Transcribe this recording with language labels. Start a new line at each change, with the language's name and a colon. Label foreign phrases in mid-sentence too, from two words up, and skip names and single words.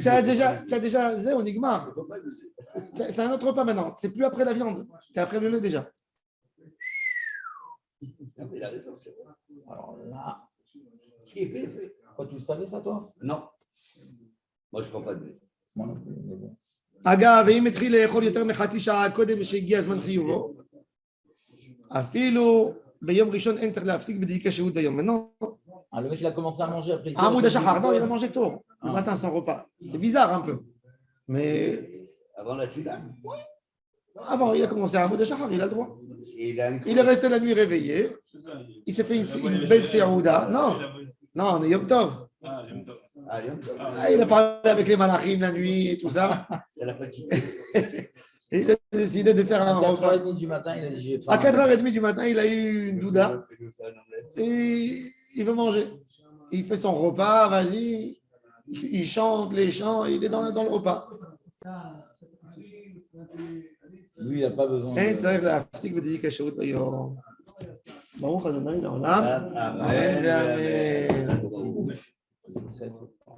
French: tu as déjà Zé au Nigmar. Faut pas abuser. C'est un autre repas maintenant. C'est plus après la viande. C'est après le lait déjà. Non, mais il a raison, c'est vrai. Alors là, Ce qui est fait, est fait. quoi, tu le savais ça, toi? Non. Moi, je ne prends pas de blé. Moi non plus, mais bon.
Hebrew: אגב, ואם התחיל לאכול יותר מחצי שעה קודם שהגיע הזמן חיובו, אפילו ביום ראשון אין צריך להפסיק בדיקה שהות ביום.
French: Maintenant, Ah, le mec, il a commencé à manger après.
Hebrew: עמוד השחר,
French: non, il a mangé tôt, le matin sans repas. C'est bizarre un peu. Mais Avant la fila. avant, il a commencé à
Hebrew: עמוד השחר,
French: il a le droit. Et il a une Il est resté la nuit réveillé, il s'est fait une belle sérouda. Non, on est Yom Tov. Allez, on peut. Ah, il a parlé avec les malachim la nuit et tout ça. C'est la fatigue. Et il a décidé de faire un À repas. 4h30 du matin, il a dit j'ai faim. À 4h30 du matin, il a eu une douda et il veut manger. Il fait son repas, vas-y, il chante les chants, il est dans le repas. Lui, il n'a pas besoin.
Hebrew: אין צריך להפסיק בדיוק השירות ביום. ברוך ה' לעולם. Amen. אמן ואמן. Amen.
French: Très, très